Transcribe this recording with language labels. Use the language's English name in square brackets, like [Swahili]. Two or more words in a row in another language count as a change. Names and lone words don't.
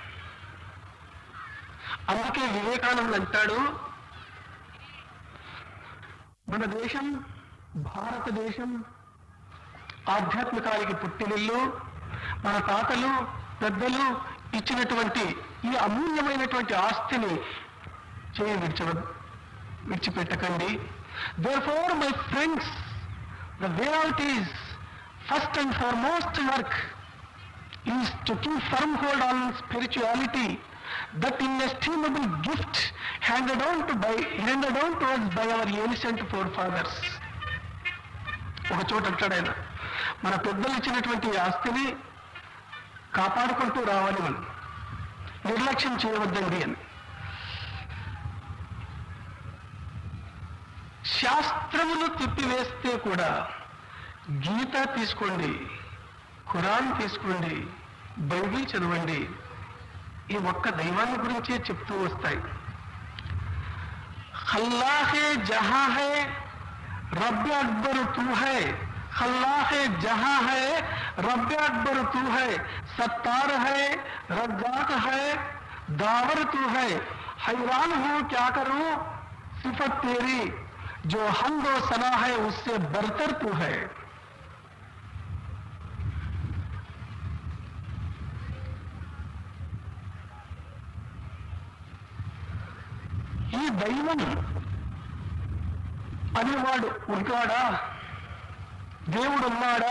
[Telugu] అందుకే వివేకానంద అంటాడు, మన దేశం, భారతదేశం ఆధ్యాత్మికానికి పుట్టినిల్లు. మన తాతలు పెద్దలు ఇచ్చినటువంటి ఈ అమూల్యమైనటువంటి ఆస్తిని చేయి విడిచవద్దు. విడిచిపెట్టకండి. [English] Therefore, my friends, the way out is first and foremost work is to keep firm hold on spirituality, that inestimable gift handed down to us by our ancient forefathers. [Telugu] ఒక చోట అంటాడు ఆయన, మన పెద్దలు ఇచ్చినటువంటి ఆస్తిని కాపాడుకుంటూ రావాలి, మనం నిర్లక్ష్యం చేయవద్దండి అని. శాస్త్రములు తిప్పివేస్తే కూడా గీత తీసుకోండి, ఖురాన్ తీసుకోండి, బైబిల్ చదవండి, ఈ ఒక్క దైవాన్ని గురించే చెప్తూ వస్తాయి. [Urdu] اللہ ہے جہاں ہے رب اکبر تو ہے، اللہ ہے جہاں ہے رب اکبر تو ہے، ستار ہے رزاق ہے داور تو ہے, حیران ہوں کیا کروں صفت تیری، جو حمد و ثنا ہے اس سے برتر تو ہے. [Telugu] ఈ దైవం అనేవాడు ఉంటాడా, దేవుడు ఉన్నాడా?